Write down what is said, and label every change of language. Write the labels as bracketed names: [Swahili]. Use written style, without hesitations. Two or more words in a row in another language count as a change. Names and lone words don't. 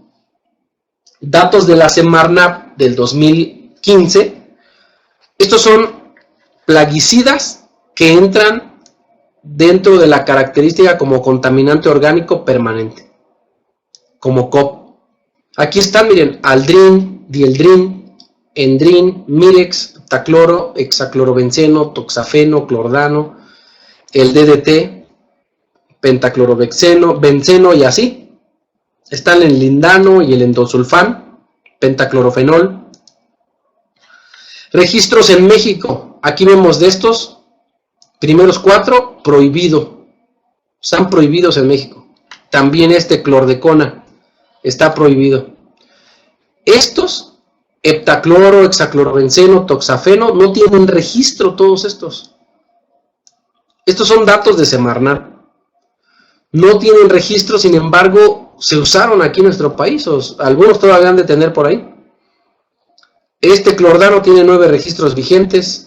[Spanish] Datos de la Semarnat del 2015. Estos son plaguicidas que entran dentro de la característica como contaminante orgánico permanente, como COP. Aquí están, miren, aldrin, dieldrin, endrin, mirex, heptacloro, hexaclorobenceno, toxafeno, clordano, el DDT, pentaclorobenceno, benceno y así. Están el lindano y el endosulfán, pentaclorofenol. Registros en México. Aquí vemos de estos primeros 4, prohibido. Están prohibidos en México. También este clordecona está prohibido. Estos, heptacloro, hexaclorobenceno, toxafeno, no tienen registro todos estos. Estos son datos de Semarnat. No tienen registro, sin embargo, se usaron aquí en nuestro país, o algunos todavía han de tener por ahí. Este clordano tiene 9 registros vigentes.